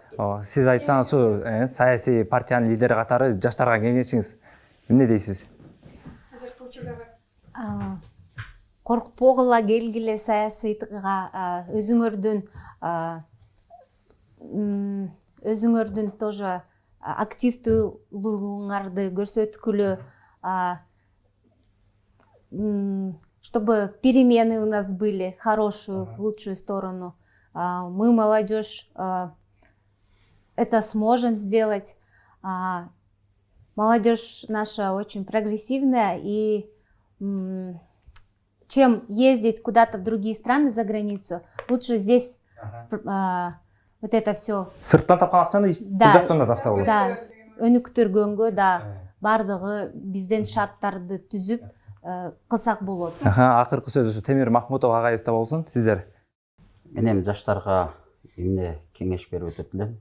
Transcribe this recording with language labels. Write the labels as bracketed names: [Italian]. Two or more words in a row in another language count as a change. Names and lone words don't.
[Kyrgyz] Сиз айтсаңыз, ушу саясий партиянын лидери катары жаштарга кеңешиңиз эмне дейсиз? коркпогула келгиле саясатка, өзүңөрдүн тоже активдүүлүгүңарды көрсөткүлө, [Russian] чтобы перемены у нас были хорошие, в лучшую сторону. Мы, молодежь, это сможем сделать. Молодежь наша очень прогрессивная, и чем ездить куда-то в другие страны за границу, лучше здесь вот это все. [Kyrgyz] Сырттан тапкан акчаны бул жактан да тапса болот. Да, өнүктүргөнгө да бардыгы бизден шарттарды түзүп кылсак болот. Акыркы сөз ушу Темир Махмутов агайыбызда болсун. Сиздер? Мен эми жаштарга эмне кеңеш берип өтөт элем.